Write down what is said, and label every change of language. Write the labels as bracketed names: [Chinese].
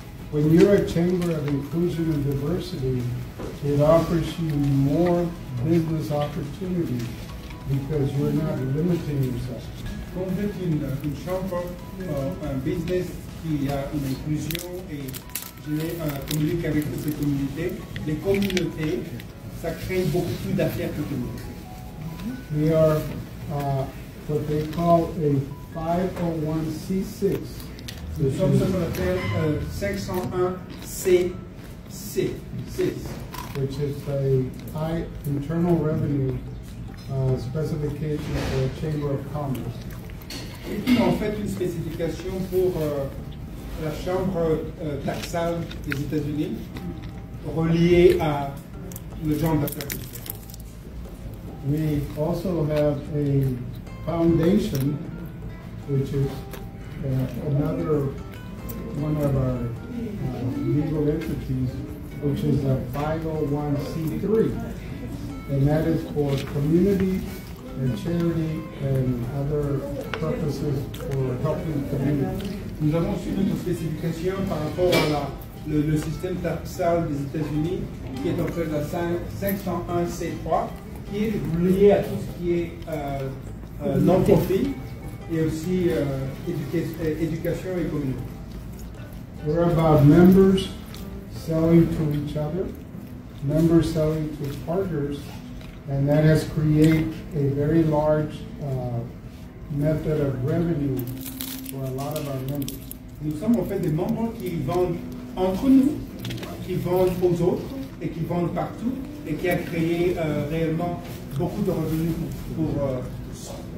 [English] When you're a chamber of inclusion and diversity, it offers you more business opportunities because you're not limiting yourself. [French] Quand vous êtes une chambre, un business qui a une inclusion et communique avec toutes les communautés, ça crée beaucoup plus d'affaires que communautés. [English] We are what they call a 501c6. [French] Nous sommes ce qu'on appelle 501c6, [English] Which is a high internal revenue specification for a chamber of commerce. [French] qui en fait une spécification pour la chambre taxable des États-Unis reliée à le genre d'affaires. [English] We also have a foundation, which is another one of our legal entities, which is a 501c3, and that is for community and charity and other purposes for helping community. [French] Nous avons aussi une autre spécification par rapport à le système taxable des États-Unis, qui est en fait la 501c3, qui est lié à tout ce qui est non-profit et aussi éducation et communauté. [English] We're about members selling to each other, members selling to partners, and that has created a very large method of revenue for a lot of our members. [French] Nous sommes en fait des membres qui vendent entre nous, qui vendent aux autres et qui vendent partout et qui a créé réellement beaucoup de revenus pour tous.